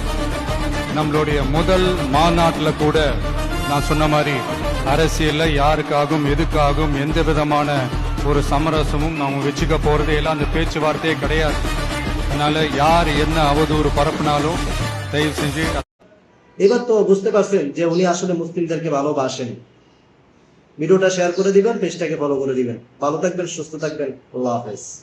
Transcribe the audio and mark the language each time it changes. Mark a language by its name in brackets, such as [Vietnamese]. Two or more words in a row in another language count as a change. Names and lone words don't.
[Tamil] நம்மளுடைய முதல் மாநாட்டில் கூட நான் சொன்ன மாதிரி அரசியல்ல யாருக்காகவும் எதுக்காகவும் எந்த விதமான ஒரு சமரசமும் நாம வச்சுக்க போறதே இல்லை. அந்த பேச்சுவார்த்தையே கிடையாது. அதனால யார் என்ன அவதூறு பரப்புனாலும் தயவு செஞ்சு [Bangla] এবার তো বুঝতে পারছেন যে উনি আসলে মুসলিমদেরকে ভালোবাসেন। ভিডিওটা শেয়ার করে দিবেন, পেজটাকে ফলো করে দিবেন। ভালো থাকবেন, সুস্থ থাকবেন। আল্লাহ হাফেজ।